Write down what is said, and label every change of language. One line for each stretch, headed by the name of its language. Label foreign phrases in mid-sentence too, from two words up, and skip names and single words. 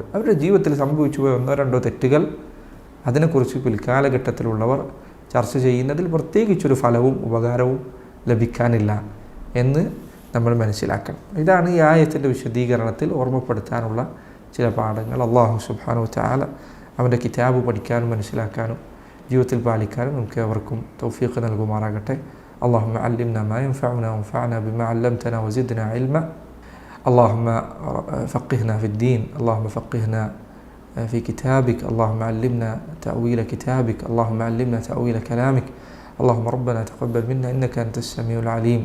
Malayalam: അവരുടെ ജീവിതത്തിൽ സംഭവിച്ചു പോയ 1-2 തെറ്റുകൾ അതിനെക്കുറിച്ച് പിൽക്കാലഘട്ടത്തിലുള്ളവർ ചർച്ച ചെയ്യുന്നതിൽ പ്രത്യേകിച്ചൊരു ഫലവും ഉപകാരവും ലഭിക്കാനില്ല എന്ന് നമ്മൾ മനസ്സിലാക്കണം. ഇതാണ് ഈ ആയത്തിൻ്റെ വിശദീകരണത്തിൽ ഓർമ്മപ്പെടുത്താനുള്ള ചില പാഠങ്ങൾ.
Arabic: الله سبحانه وتعالى
Malayalam: അവൻ്റെ കിതാബ് പഠിക്കാനും മനസ്സിലാക്കാനും ജീവിതത്തിൽ പാലിക്കാനും നമുക്ക് അവർക്കും തൗഫീഖ് നൽകുമാറാകട്ടെ.
Arabic: اللهم علمنا ما ينفعنا وانفعنا بما علمتنا وزدنا علما. اللهم فقهنا في الدين، اللهم فقهنا في كتابك، اللهم علمنا تأويل كتابك، اللهم علمنا تأويل كلامك. اللهم ربنا تقبل منا إنك أنت السميع العليم.